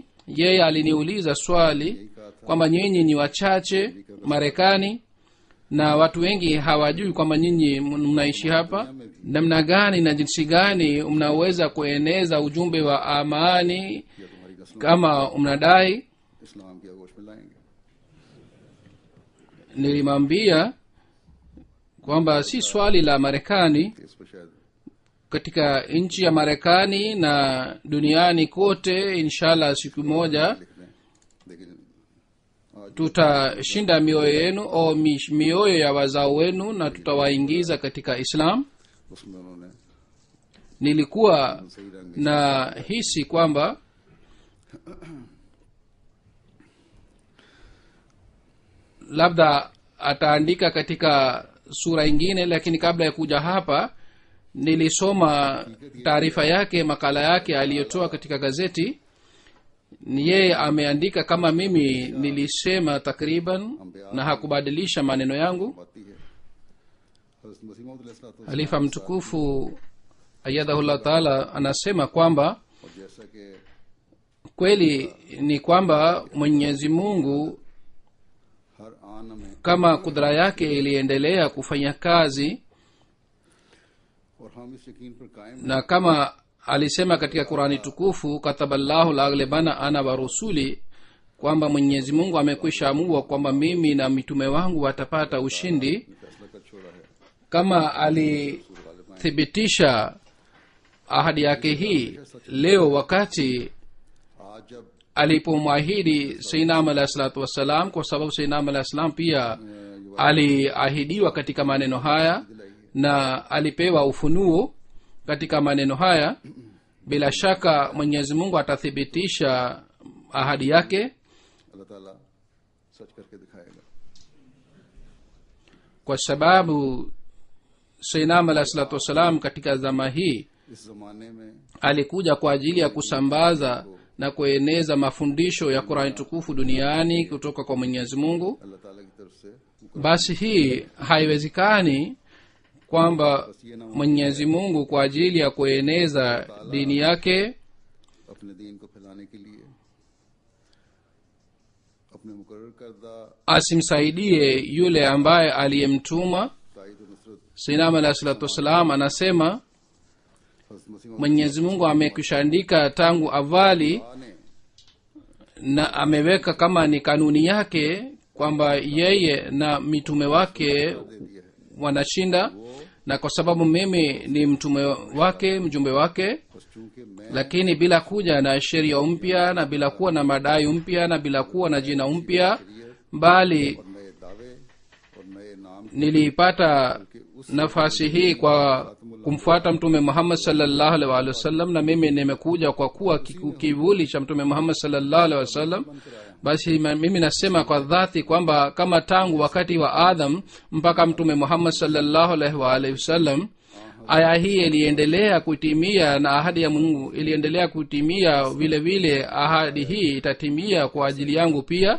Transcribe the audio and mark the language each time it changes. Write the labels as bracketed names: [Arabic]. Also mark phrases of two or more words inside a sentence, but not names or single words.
[Swahili] Yeye aliniuliza swali kwamba nyinyi ni wachache Marekani na watu wengi hawajui kwamba nyinyi mnaishi hapa, namna gani na jinsi gani mnaweza kueneza ujumbe wa amani kama mnadai. [Urdu] اسلام کی آغوش میں لائیں گے. [Swahili] nilimwambia kwamba si swali la Marekani, [Urdu] اس پر شاید [Swahili] katika nchi ya Marekani na duniani kote inshallah siku moja [Urdu] لکھ دیں، لیکن آج [Swahili] tutashinda mioyo yenu au mioyo ya wazao wenu na tutawaingiza katika Islam. [Urdu] اس میں انہوں نے [Swahili] Nilikuwa [Urdu] صحیح رنگ [Swahili] na hisi kwamba labda ataandika katika sura ingine, lakini kabla ya kuja hapa nilisoma taarifa yake, makala yake aliyotoa katika gazeti. Ni yeye ameandika kama mimi nilisema takriban, na hakubadilisha maneno yangu. [Urdu] باتی ہے. حضرت مسیح موعود علیہ الصلوٰۃ [Swahili] Halifa mtukufu [Arabic] أيده الله تعالى [Swahili] anasema kwamba [Urdu] اور جیسا کہ [Swahili] kweli ni kwamba Mwenyezi Mungu [Urdu] ہر آن میں [Swahili] kama kudra yake iliendelea kufanya kazi, [Urdu] اور ہم اس یقین پر قائم [Swahili] na kama alisema katika Qurani tukufu, [Arabic] كتب الله لأغلبن أنا ورسلي, [Swahili] kwamba Mwenyezi Mungu amekwisha amua kwamba mimi na mitume wangu watapata ushindi. [Urdu] فیصلہ کر چھوڑا ہے. [Swahili] Kama alithibitisha ahadi yake hii leo wakati [Urdu] آج جب [Swahili] alipomwahidi [Arabic] سيدنا عليه الصلاة والسلام, [Swahili] kwa sababu [Arabic] سيدنا عليه السلام [Swahili] pia aliahidiwa katika maneno haya na alipewa ufunuo katika maneno haya, bila shaka Mwenyezi Mungu atathibitisha ahadi yake, [Urdu] اللہ تعالیٰ سچ کر کے دکھائے گا. [Swahili] kwa sababu [Arabic] سيدنا عليه الصلاة والسلام [Swahili] katika zama hii [Urdu] اس زمانے میں [Swahili] alikuja kwa ajili ya kusambaza na kueneza mafundisho ya Qur'an tukufu duniani kutoka kwa Mwenyezi Mungu. [Urdu] اللہ تعالیٰ کی طرف سے [Swahili] Basi hii haiwezekani kwamba Mwenyezi Mungu kwa ajili ya kueneza dini yake [Urdu] اپنے دین کو پھیلانے کے لیے اپنے مقرر کردہ [Swahili] asimsaidie yule ambaye aliyemtuma. [Urdu] تائید اور نصرت [Arabic] سيدنا عليه الصلاة والسلام [Swahili] anasema [Urdu] حضرت مسیح موعود [Swahili] Mwenyezi Mungu amekwishaandika tangu awali [Urdu] ने [Swahili] na ameweka kama ni kanuni yake kwamba yeye na mitume wake [Urdu] دے دیا ہے. [Swahili] wanashinda, na kwa sababu mimi ni mtume wake, mjumbe wake, [Urdu] بس چونکہ میں [Swahili] lakini bila kuja na sheria mpya na bila kuwa na madai mpya na bila kuwa na jina mpya, bali [Urdu] اور نئے دعوے اور نئے نام [Swahili] niliipata nafasi hii kwa kumfuata mtume Muhammad [Arabic] صلى الله عليه وسلم, [Swahili] na mimi nimekuja kwa kuwa kivuli cha mtume Muhammad [Arabic] صلى الله عليه وسلم. [Swahili] Basi mimi nasema kwa dhati kwamba kama tangu wakati wa Adam mpaka mtume Muhammad [Arabic] صلى الله عليه وسلم [Swahili] aya hii iliendelea kutimia na ahadi ya Mungu iliendelea kutimia, vile vile ahadi hii itatimia kwa ajili yangu pia.